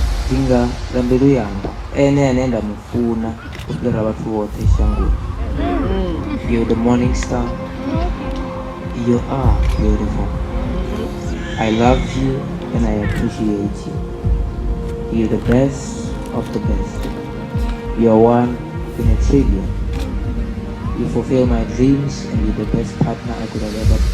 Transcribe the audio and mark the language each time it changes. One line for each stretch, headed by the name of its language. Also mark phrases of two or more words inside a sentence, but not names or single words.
Venda: dzinga la mbilu yanga ene ane ndamufuna u fhira vhathu vhoṱhe shangoni.
English: You're the morning star. You are beautiful. I love you and I appreciate you. You're the best of the best. You're one in a trillion. You fulfill my dreams and you're the best partner I could have ever.